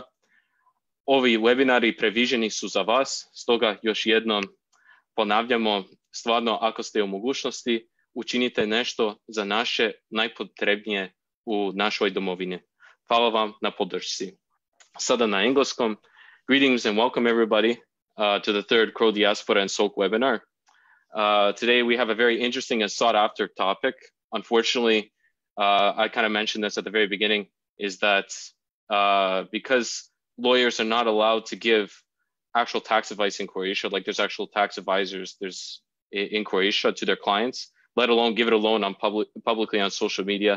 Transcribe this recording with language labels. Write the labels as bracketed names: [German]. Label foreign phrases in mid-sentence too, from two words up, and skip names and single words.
[Croatian] Ovi webinari previđeni su za vas, stoga još jednom ponavljamo, stvarno ako ste u mogućnosti, učinite nešto za naše najpotrebnije u našoj domovini. Hvala vam na podršci. Sada na engleskom. [English] Greetings and welcome everybody to the third Kro Diaspora and SOC webinar. Today we have a very interesting and sought after topic. Unfortunately, I kind of mentioned this at the very beginning, is that because lawyers are not allowed to give actual tax advice in Croatia, like there's actual tax advisors in Croatia to their clients, let alone give it alone on publicly on social media.